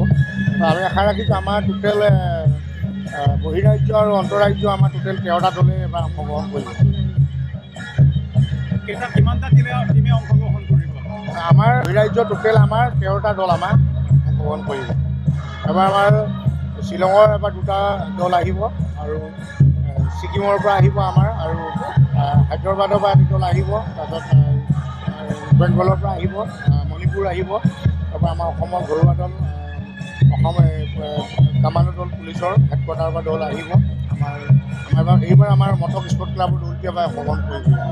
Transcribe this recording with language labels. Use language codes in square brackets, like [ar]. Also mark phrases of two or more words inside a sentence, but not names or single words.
[as] আমি আশা ৰাখিছোঁ আমাৰ টোটেল বহিৰাজ্য অৰ অন্তৰাজ্য আমাৰ টোটেল 13টা দলে এবাৰ অংশগ্ৰহণ কৰিব। আমাৰ বহিৰাজ্য টোটেল আমাৰ 13টা দল আমাৰ অংশগ্ৰহণ কৰিব। এবাৰ আমাৰ শিলঙৰ এবাৰ 2টা দল আহিব অৰ ছিক্কিমৰ পৰা আহিব আমাৰ আৰু হায়দৰাবাদৰ পৰা দল আহিব। তাৰপিছত বেংগলৰ পৰা আহিব, মণিপুৰ আহিব। তাৰপৰা আমাৰ অসমৰ ঘৰুৱা দল অসম কামাণ্ডো দল পুলিচৰ হেডকোৱাৰ্টাৰৰ পৰা দল আহিব। আমাৰ এইবাৰ আমাৰ মটক স্পৰ্ট ক্লাবৰ দলটি এবাৰ অংশগ্ৰহণ কৰিব।